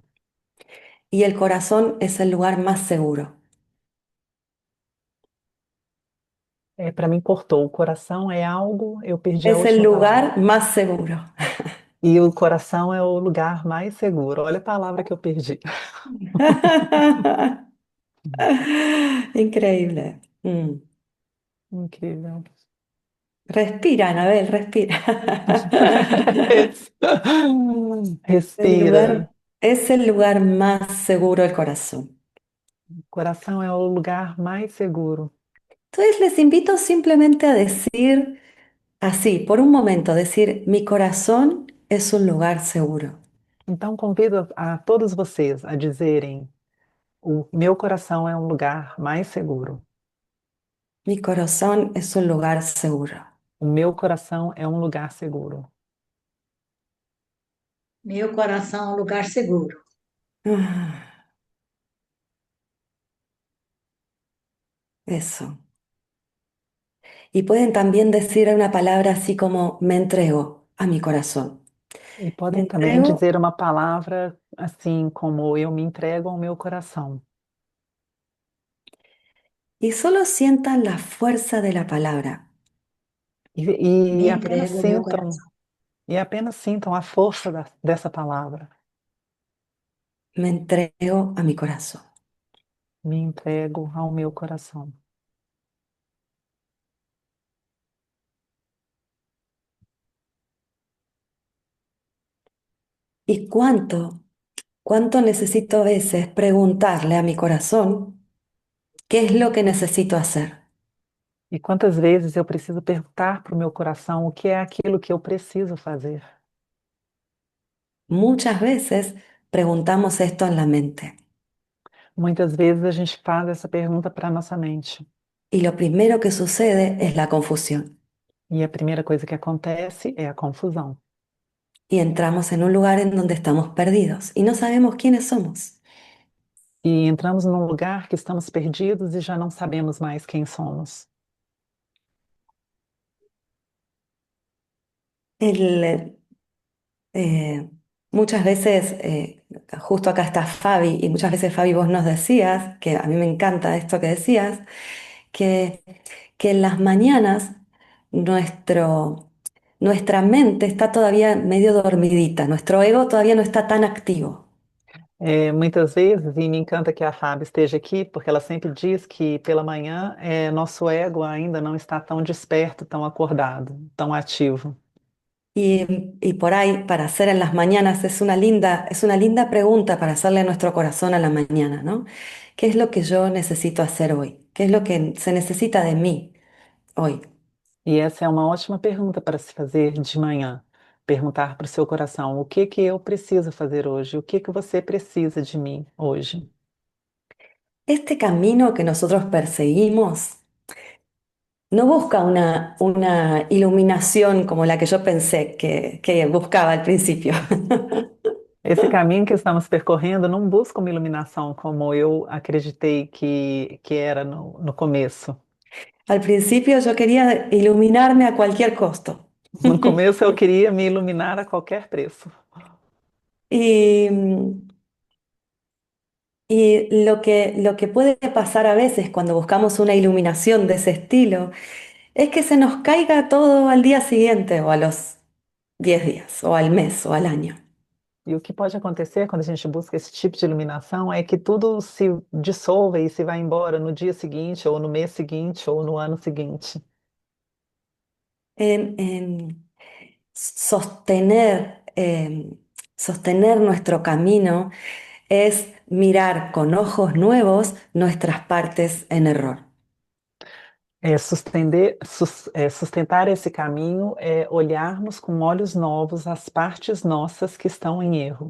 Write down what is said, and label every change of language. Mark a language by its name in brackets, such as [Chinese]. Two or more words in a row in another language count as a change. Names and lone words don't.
[Spanish] Y el corazón es el lugar más seguro. [Portuguese] É, para mim, cortou. O coração é algo, eu perdi a [Spanish] Es el [Portuguese] última palavra. [Spanish] lugar más seguro. [Portuguese] E o coração é o lugar mais seguro. Olha a palavra que eu perdi. [Spanish] Increíble. Mm. [Portuguese] Incrível. Respira, [Spanish] Anabel, respira. El [Portuguese] Respira. [Spanish] lugar es el lugar más seguro el corazón. [Portuguese] O coração é o lugar mais seguro. [Spanish] Entonces les invito simplemente a decir así, por un momento, decir, mi corazón es un lugar seguro. [Portuguese] Então, convido a todos vocês a dizerem: o meu coração é um lugar mais seguro. [Spanish] Mi corazón es un lugar seguro. [Portuguese] O meu coração é um lugar seguro. Meu coração é um lugar seguro. [Spanish] Ah, eso. Y pueden también decir una palabra así como me entrego a mi corazón. [Portuguese] E [Spanish] Me [Portuguese] podem também [Spanish] entrego [Portuguese] dizer uma palavra assim como eu me entrego ao meu coração. [Spanish] y solo sientan la fuerza de la palabra. [Portuguese] E [Spanish] Me [Portuguese] apenas entrego ao meu sintam, coração. a força dessa palavra. [Spanish] Me entrego a mi corazón. [Portuguese] Me entrego ao meu coração. [Spanish] ¿Y cuánto necesito a veces preguntarle a mi corazón qué es lo que necesito hacer? [Portuguese] E quantas vezes eu preciso perguntar para o meu coração o que é aquilo que eu preciso fazer? [Spanish] Muchas veces preguntamos esto en la mente [Portuguese] Muitas vezes a gente faz essa pergunta para a nossa mente. [Spanish] y lo primero que sucede es la confusión [Portuguese] E a primeira coisa que acontece é a confusão. [Spanish] y entramos en un lugar en donde estamos perdidos y no sabemos quiénes somos. [Portuguese] E entramos num lugar que estamos perdidos e já não sabemos mais quem somos. [Spanish] El, muchas veces, justo acá está Fabi, y muchas veces Fabi vos nos decías, que a mí me encanta esto que decías, que, que en las mañanas nuestra mente está todavía medio dormidita, nuestro ego todavía no está tan activo. [Portuguese] Muitas vezes, e me encanta que a Fábio esteja aqui, porque ela sempre diz que pela manhã nosso ego ainda não está tão desperto, tão acordado, tão ativo. [Spanish] Y por ahí, para hacer en las mañanas, es una linda pregunta para hacerle a nuestro corazón a la mañana, ¿no? ¿Qué es lo que yo necesito hacer hoy? ¿Qué es lo que se necesita de mí hoy? [Portuguese] E essa é uma ótima pergunta para se fazer de manhã. Perguntar para o seu coração: o que que eu preciso fazer hoje? O que que você precisa de mim hoje? [Spanish] Este camino que nosotros perseguimos no busca una iluminación como la que yo pensé que buscaba al principio. [Portuguese] Esse caminho que estamos percorrendo não busca uma iluminação como eu acreditei que era no começo. [Spanish] Al principio yo quería iluminarme a cualquier costo. [Portuguese] No começo eu queria me iluminar a qualquer preço. [Spanish] Y, y lo que puede pasar a veces cuando buscamos una iluminación de ese estilo es que se nos caiga todo al día siguiente o a los 10 días o al mes o al año. [Portuguese] E o que pode acontecer quando a gente busca esse tipo de iluminação é que tudo se dissolva e se vai embora no dia seguinte, ou no mês seguinte, ou no ano seguinte. [Spanish] En sostener, sostener nuestro camino es mirar con ojos nuevos nuestras partes en error. [Portuguese] Sustentar esse caminho é olharmos com olhos novos as partes nossas que estão em erro.